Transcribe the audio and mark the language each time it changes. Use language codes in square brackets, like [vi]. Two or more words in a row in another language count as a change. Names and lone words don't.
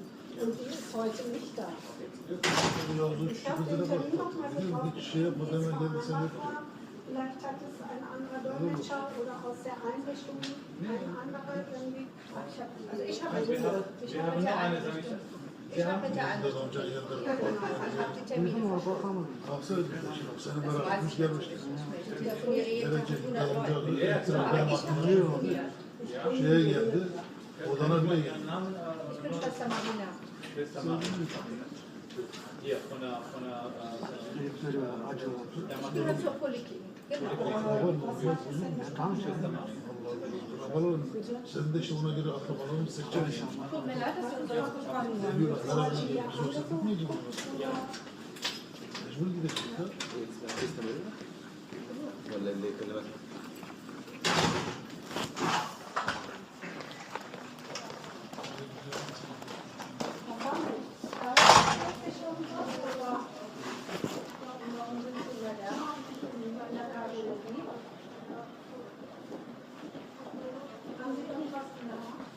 [de] Und die ist heute nicht da. Ich habe den Termin nochmal getroffen. Vielleicht hat es ein anderer Dolmetscher oder aus der Einrichtung ein anderer irgendwie. Also ich habe mit der Einrichtung. Ich habe mit der Einrichtung. Ja, genau. Ich habe die Termine verschoben. [tr] Seni berabermiş gelmiştik. Şeye geldi, odana bile geldi. [de] Ich bin Schwester Marina. Schwester Marina. Hier, von der Ich gehöre zur Poliklinik. [tr] Akrabalarım, sen de işte ona göre akrabalarını seçeceksin. [de] Tut mir leid, dass wir uns darauf gesprochen haben. [tr] Diyorlar, beraber gidiyoruz, yoksa gitmeyeceğim. Mecbur gidecek ya. [ar] ولا اللي كلمك [de] Haben Sie irgendwas in der Hand?